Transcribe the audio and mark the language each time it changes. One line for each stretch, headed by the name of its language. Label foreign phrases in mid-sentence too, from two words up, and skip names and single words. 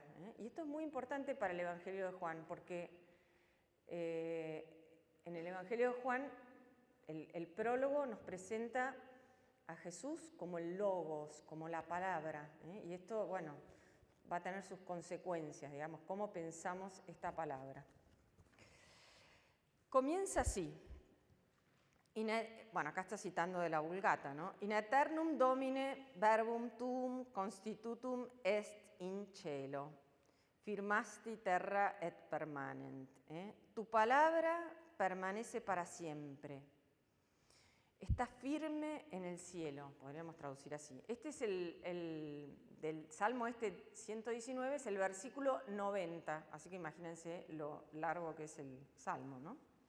Spanish: Y esto es muy importante para el Evangelio de Juan, porque en el Evangelio de Juan el prólogo nos presenta a Jesús como el logos, como la palabra. Y esto, bueno, va a tener sus consecuencias, digamos, cómo pensamos esta palabra. Comienza así. Bueno, acá está citando de la Vulgata, ¿no?
Latin: In aeternum domine verbum tuum constitutum est in cielo, firmasti terra et permanent.
Spanish: Tu palabra permanece para siempre. Está firme en el cielo, podríamos traducir así. Este es del Salmo 119, es el versículo 90, así que imagínense lo largo que es el Salmo, ¿no?